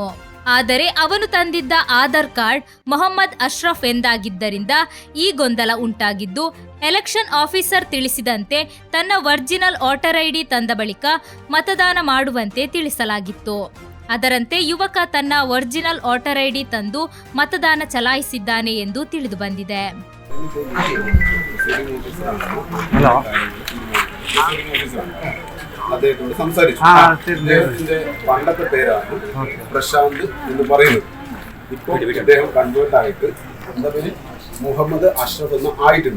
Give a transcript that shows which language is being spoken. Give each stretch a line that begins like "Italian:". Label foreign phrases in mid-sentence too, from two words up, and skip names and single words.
Kannada: ಆದರೆ ಅವನು ತಂದಿದ್ದ ಆಧಾರ್ ಕಾರ್ಡ್ ಮೊಹಮ್ಮದ್ ಅಶ್ರಫ್ ಎಂದಾಗಿದ್ದರಿಂದ ಈ ಗೊಂದಲ ಉಂಟಾಗಿದ್ದು,
English: election officer
Kannada: ತಿಳಿಸಿದಂತೆ ತನ್ನ
English: original voter ID
Kannada: ತಂದ ಬಳಿಕ ಮತದಾನ ಮಾಡುವಂತೆ ತಿಳಿಸಲಾಗಿತ್ತು. ಅದರಂತೆ ಯುವಕ ತನ್ನ
English: original voter ID
Kannada: ತಂದು ಮತದಾನ ಚಲಾಯಿಸಿದ್ದಾನೆ ಎಂದು ತಿಳಿದು ಬಂದಿದೆ.
Malayalam: അദ്ദേഹത്തോട് സംസാരിച്ചു. അദ്ദേഹത്തിന്റെ പണ്ടത്തെ പേരാണ് പ്രശാന്ത് എന്ന് പറയുന്നത്. ഇപ്പോൾ അദ്ദേഹം കൺവേർട്ട് ആയിട്ട് എന്താ പേര് മുഹമ്മദ് അഷ്റഫ് എന്ന് ആയിട്ടുണ്ട്.